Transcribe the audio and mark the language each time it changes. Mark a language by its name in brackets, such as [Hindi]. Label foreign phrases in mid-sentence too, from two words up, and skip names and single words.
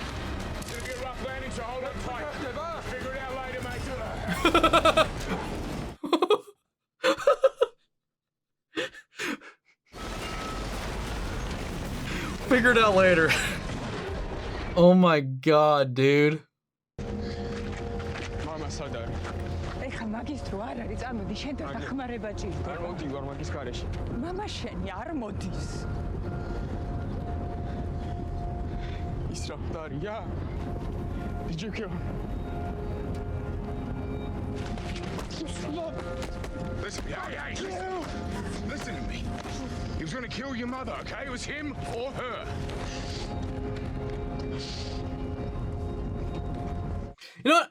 [English] It's gonna be a rough landing, so hold on tight. Figure it out later, mate. Figure it out later. Oh my god, dude. Mama said [Georgian] ეხა მაგის დრო არ არის, წარმოდი შენ დახმარება ჭირდება. არ მოვდივარ მაგის გარეშე. მამა შენი არ მოდის. ის რა ხდარია? [English] Did you kill him? Listen, yeah. Listen to me. He was gonna kill your mother, okay? It was him or her. You know what?